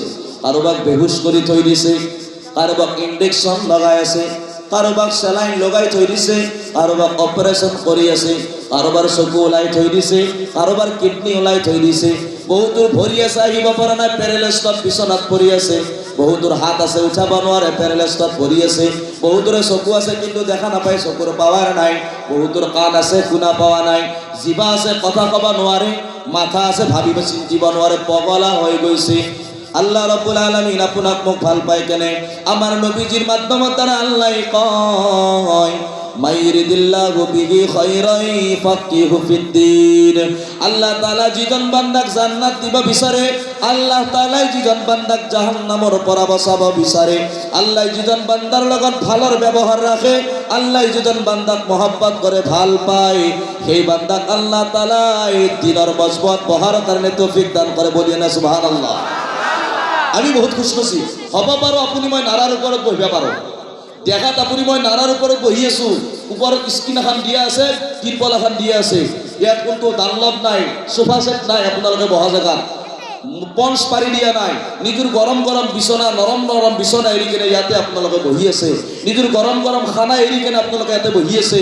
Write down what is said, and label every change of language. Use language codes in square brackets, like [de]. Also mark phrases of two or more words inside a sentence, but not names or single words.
[as] কাৰোবাক বেহুচ কৰি থৈ দিছে, কাৰোবাক ইনজেকশ্যন লগাই আছে, কাৰোবাক চেলাইন লগাই থৈ দিছে, কাৰোবাক অপাৰেশ্যন কৰি আছে, কাৰোবাৰ চকু ওলাই থৈ দিছে, কাৰোবাৰ কিডনি ওলাই থৈ দিছে, বহুতৰ ভৰি আছে আহিব পৰা নাই, পেৰালাইজত বিচনাত পৰি আছে, বহুতৰ হাত আছে উঠাব নোৱাৰে, পেৰালাইজত পৰি আছে, বহুতৰে চকু আছে কিন্তু দেখা নাপায়, চকুৰ পাৱাৰ নাই, বহুতৰ কাণ আছে শুনা পোৱা নাই, জিভা আছে কথা ক'ব নোৱাৰে, মাথা আছে ভাবিব চিন্তিব নোৱাৰে, পগলা হৈ গৈছে। [ar] الله رب العالمين [as] আপোনাক মোক ভাল পায় কেনে আমার নবীজির মাধ্যমত দ্বারা আল্লাহ কয় [ar] من يرد الله به خيرا يفقهه في الدين. [as] আল্লাহ তাআলা যিজন বান্দাক জান্নাত দিব বিচারে, আল্লাহ তাআলা যিজন বান্দাক জাহান্নামৰ পৰা বচাব বিচাৰে, আল্লাহ যিজন বান্দাৰ লগত ভালৰ ব্যৱহাৰ ৰাখে, আল্লাহ যিজন বান্দাক মহব্বত কৰে ভাল পায়, সেই বান্দাক আল্লাহ তাআলা দিনৰ মজবুত বহাৰ কাৰণে তৌফিক দান কৰে। বলি না সুবহানাল্লাহ। আমি বহুত খুশ নসিব হব পাৰো আপুনি মই নাৰাৰ ওপৰত বহিব পাৰো, দেখাত আপুনি মই নাৰাৰ ওপৰত বহি আছো, ওপৰত স্ক্ৰীন এখন দিয়া আছে, তিৰপল এখন দিয়া আছে, ইয়াত কোনো ডানলপ নাই, সোফা সেট নাই, আপোনালোকে বহা জেগাত পঞ্চ পাৰি দিয়া নাই, নিজৰ গৰম গৰম বিছনা নৰম নৰম বিছনা এৰি কিনে ইয়াতে আপোনালোকে বহি আছে, নিজৰ গৰম গৰম খানা এৰি কিনে আপোনালোকে ইয়াতে বহি আছে।